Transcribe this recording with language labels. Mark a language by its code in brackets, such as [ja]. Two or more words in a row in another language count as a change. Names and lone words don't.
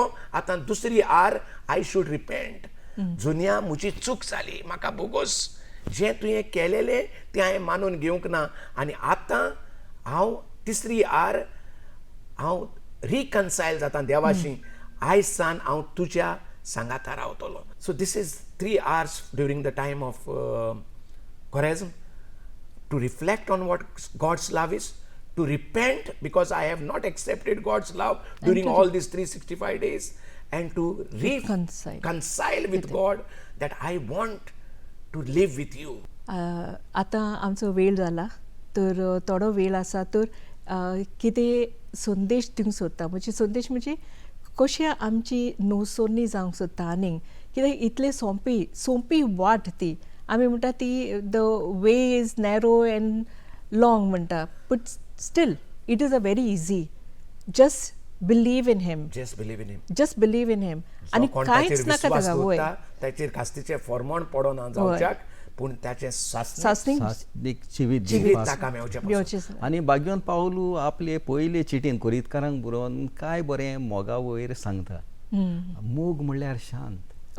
[kok] आतां दुसरी आर [en] I should repent. [kok] जुन्या म्हजी चूक जाली, म्हाका बोगस जें तुवें केलेलें तें हांवें मानून घेवंक ना. आनी आतां हांव तिसरी आर हांव रिकन्सायल जाता देवाशी. आयज सान हांव तुज्या सांगाता रावतलो. [en] so this is 3 hours during the time of Choresm to reflect on what God's love is, to repent because I have not accepted God's love during all these 365 days, and to reconcile with God that I want to live with you. [kok] आतां आमचो वेळ जाला तर थोडो वेळ आसा तर कितें संदेश दिवंक सोदता. म्हणजे संदेश म्हणजे कशी आमची नोसोनी जावंक सोदता आनीक कित्याक इतले सोंपी वाट ती. आमी म्हणटा ती [en] the way is narrow and long म्हणटा but still it is a very easy. just believe in him. Just believe in him. just believe in him. [kok] आनी कांयच नाका ताका. वय ताचेर कास्तीचें फॉर्मण पडोना जावच्याक पूण ताचें सासणीक सासणीक जिवीत जिवीत दिवपाक. ताका मेवचें पडटा. मेवचें. आनी भाग्यवन पावलू आपले पयले चिटीन कुरितकारांक बरोवन काय बरें मोगा वयर सांगता. मोग म्हणल्यार शांत.